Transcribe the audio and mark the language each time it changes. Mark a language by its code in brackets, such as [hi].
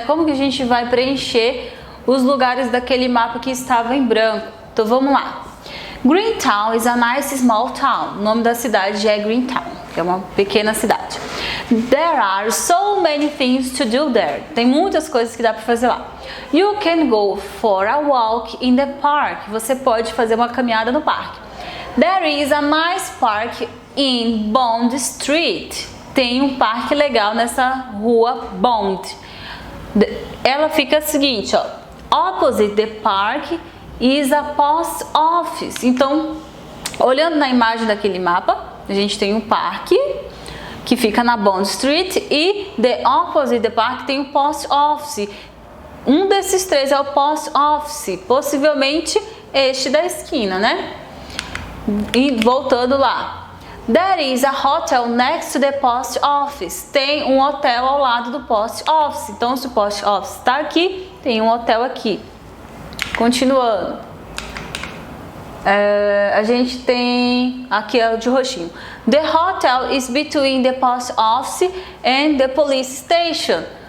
[pt] Como que a gente vai preencher os lugares daquele mapa que estava em branco. Então vamos lá. [en] Greentown is a nice small town. [pt] O nome da cidade é Greentown, que é uma pequena cidade. [en] There are so many things to do there. [pt] Tem muitas coisas que dá para fazer lá. [en] You can go for a walk in the park. [pt] Você pode fazer uma caminhada no parque. [en] There is a nice park in Bond Street. [pt] Tem um parque legal nessa rua Bond. Ela fica a seguinte, ó. [en] Opposite the park is a post office. [pt] Então, olhando na imagem daquele mapa, a gente tem um parque que fica na Bond Street e [en] the opposite the park [pt] tem um post office. Um desses três é o post office, possivelmente este da esquina, né? E voltando lá. [en] There is a hotel next to the post office. [pt] Tem um hotel ao lado do post office. Então, se o post office está aqui, tem um hotel aqui. Continuando. A gente tem aqui de roxinho. [en] The hotel is between the post office and the police station.